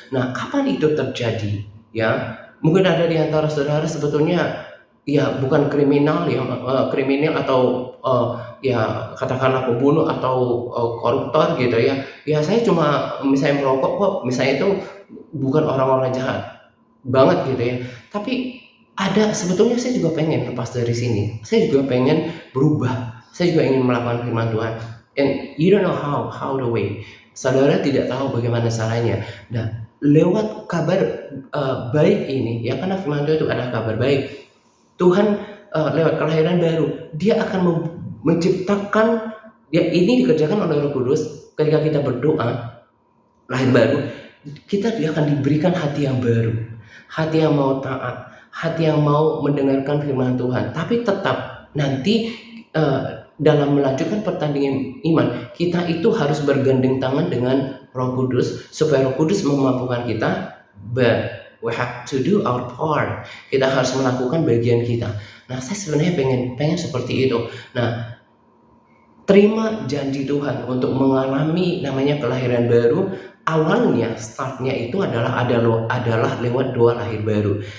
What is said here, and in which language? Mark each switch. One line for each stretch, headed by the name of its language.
Indonesian: Nah, kapan itu terjadi? Ya, mungkin ada di antara saudara sebetulnya ya bukan kriminal ya, kriminal atau ya katakanlah pembunuh atau koruptor gitu ya. Ya saya cuma misalnya merokok kok, misalnya itu bukan orang-orang jahat banget gitu ya. Tapi ada, sebetulnya saya juga pengen lepas dari sini. Saya juga pengen berubah. Saya juga ingin melakukan firman Tuhan.
English: And you don't know how the way.
Indonesian: Saudara tidak tahu bagaimana caranya. Nah, lewat kabar baik ini, ya karena firman Tuhan itu adalah kabar baik. Tuhan lewat kelahiran baru, Dia akan menciptakan, ya ini dikerjakan oleh Roh Kudus ketika kita berdoa lahir baru, dia akan diberikan hati yang baru, hati yang mau taat, hati yang mau mendengarkan firman Tuhan. Tapi tetap nanti dalam melanjutkan pertandingan iman, kita itu harus bergandeng tangan dengan Roh Kudus supaya Roh Kudus memampukan kita.
English: But we have to do our part.
Indonesian: Kita harus melakukan bagian kita. Nah, saya sebenarnya pengen seperti itu. Nah, terima janji Tuhan untuk mengalami namanya kelahiran baru. Awalnya, startnya itu adalah lewat doa lahir baru.